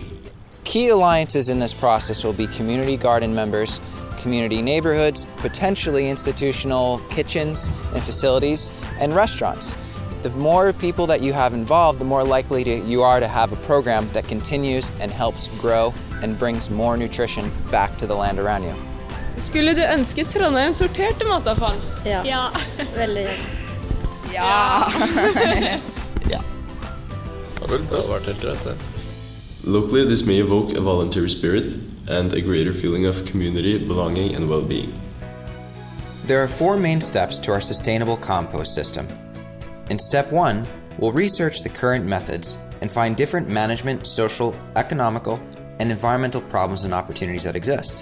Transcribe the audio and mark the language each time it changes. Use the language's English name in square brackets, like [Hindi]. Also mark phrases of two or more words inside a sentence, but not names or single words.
[English] Key alliances in this process will be community garden members, community neighborhoods, potentially institutional kitchens and facilities, and restaurants. The more people that you have involved, the more likely you are to have a program that continues and helps grow and brings more nutrition back to the land around you. [Norwegian] Skulle du ønske Trondheim sorterte matavfall? Ja. Ja. Veldig gjerne. ja! Ja. Det vel best. Det har vært helt rett det. [English] Locally, this may evoke a voluntary spirit and a greater feeling of community, belonging, and well-being. There are 4 main steps to our sustainable compost system. In step 1, we'll research the current methods and find different management, social, economical, and environmental problems and opportunities that exist.